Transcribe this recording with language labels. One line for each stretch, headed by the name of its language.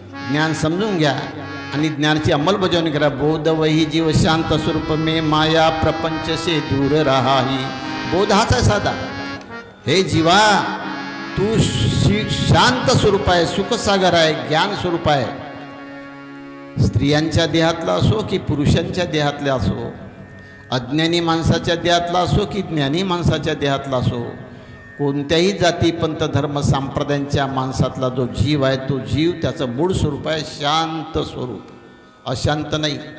Marathi: ज्ञान समजून घ्या आणि ज्ञानाची अंमलबजावणी करा.
Hindi: बोध वही जीव शांत स्वरूप में, माया प्रपंच से दूर राहाही.
Marathi: बोध हाच आहे साधा. हे जीवा, तू शांत स्वरूप आहे, सुखसागर आहे, ज्ञान स्वरूप आहे. स्त्रियांच्या देहातला असो की पुरुषांच्या देहातला असो, अज्ञानी माणसाच्या देहातला असो की ज्ञानी माणसाच्या देहातला असो, कोणत्याही जाती पंथ धर्म संप्रदायांच्या माणसातला जो जीव आहे, तो जीव त्याचं मूळ स्वरूप आहे शांत स्वरूप, अशांत नाही.